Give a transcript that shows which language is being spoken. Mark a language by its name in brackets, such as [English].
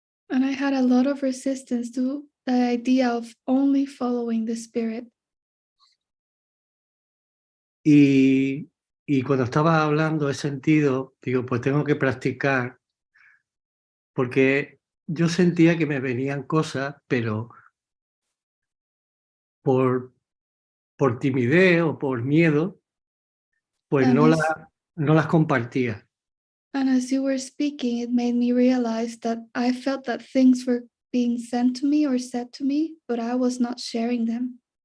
[English] And I had a lot of resistance to the idea of only following the Spirit. [Spanish] Y cuando estaba hablando he sentido, digo, pues tengo que practicar, porque yo sentía que me venían cosas, pero por timidez o por miedo, pues [English] And [Spanish] no las compartía. [English] And as you were speaking, it made me realize that I felt that things were being sent to me or said to me, but I was not sharing them.